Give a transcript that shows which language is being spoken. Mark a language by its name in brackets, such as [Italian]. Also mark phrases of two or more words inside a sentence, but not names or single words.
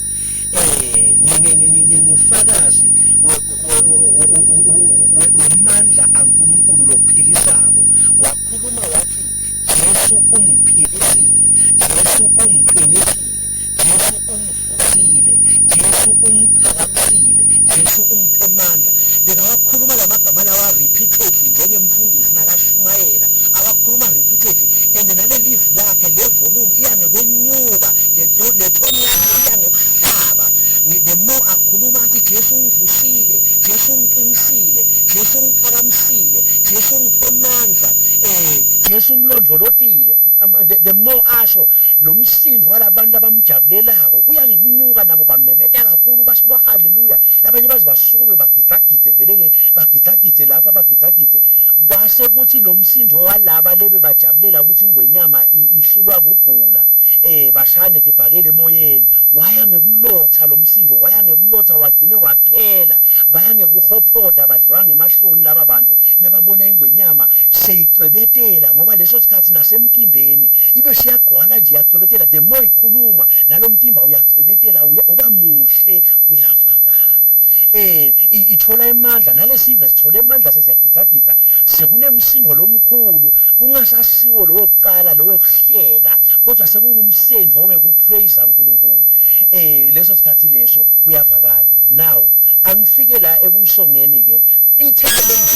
[Swati] ngingufakazi wemandla kaNkulunkulu lophikisako wakhuluma wathi Jesu ungiphilisile Jesu ungiqinisile Jesu ungivusile Jesu ungiphakamisile Jesu ungiphe amandla bekawakhuluma lamagama lawa repeatedly njengemfundisi nakashumayela awakhuluma [English] repeatedly and [Swati] nale live lakhe le volume iyangekwenyuka le tone yakhe iyangekuhlaba [English] the more [Swati] akhuluma athi Jesu ungivusile Jesu ungiqinisile Jesu ungiphakamisile Jesu ungiphe amandla Jesu ungilondolotile [English] the more [Swati] asho lo msindo walabantu abamjabulelako uyangikunyuka nabo bamemeta kakhulu basho bo haleluya labanye bazi basukume bagitsagitse vele bagitsagitse lapha bagitsagitse kwase kuthi lo msindo walaba lebe bajabulela ukuthi ingwenyama ihlulwa kugula bashane tibhakele emoyeni waya ngekulotha lo msindo waya ngekulotha wagcine waphela baya ngekuhophoda badliwa ngemahloni laba bantu nababona ingwenyama seyicebetela ngoba leso sikhathi nasemtimbeni ibe siyagqwala nje yacebetela [English] the more [Swati] ikhuluma nalo mtimba uyacebetela uba muhle uyavakala ithola amandla nalesive sithola amandla sesiyagitsagitsa sekunemsindo lomkhulu kungasasiwo lo wokuqala lo wokuhleka kodwa sekungumsendo wekupraise uNkulunkulu leso sikhathi leso kuyavakala now angifike la ekusongeni ke ithele